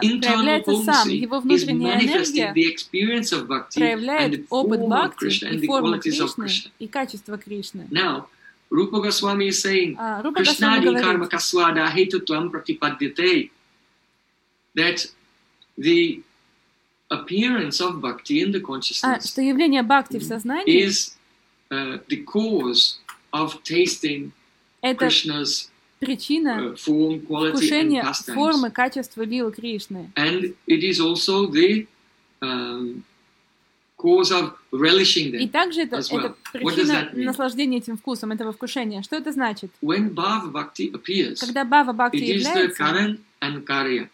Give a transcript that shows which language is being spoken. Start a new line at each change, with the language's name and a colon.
Russian: проявляется сам, его внутренняя энергия проявляет опыт бхакти и форму Кришны и качество Кришны.
English: Рупа Госвами is saying,
Sanskrit: Кришнади карма касвада хету твам пратипаддите,
English: that the appearance of bhakti in the consciousness,
Russian: что явление бхакти в сознании,
English: is the cause of tasting Krishna's form, quality, and pastimes.
Russian: Формы, качества лилы Кришны.
English: And it is also the cause of relishing them.
Russian: И также это,
English: as well.
Russian: Это причина наслаждения этим вкусом, этого вкушения. Что это значит?
English: When Bhava Bhakti appears,
Russian: когда Бхава Бхакти
English: it
Russian: является,
English: is the Karan and Karya.